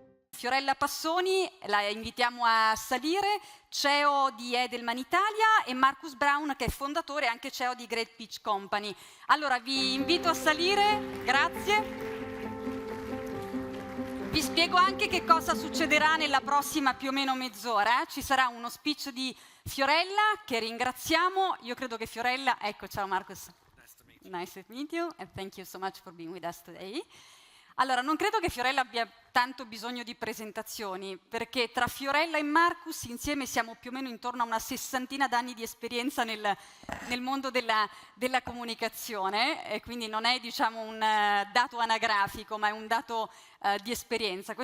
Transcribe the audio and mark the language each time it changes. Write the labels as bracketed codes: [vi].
[it] Fiorella Passoni, la invitiamo a salire, CEO di Edelman Italia, e Marcus Brown, che è fondatore e anche CEO di Great Pitch Company. Allora vi invito a salire, grazie. Vi spiego anche che cosa succederà nella prossima più o meno mezz'ora. Ci sarà uno speech di Fiorella, che ringraziamo. Io credo che Fiorella... Ecco, ciao Marcus. [en] Nice to meet you and thank you so much for being with us today. [it] Allora, non credo che Fiorella abbia tanto bisogno di presentazioni, perché tra Fiorella e Marcus insieme siamo più o meno intorno a una 60 d'anni di esperienza nel mondo della comunicazione, e quindi non è, diciamo, un dato anagrafico, ma è un dato di esperienza.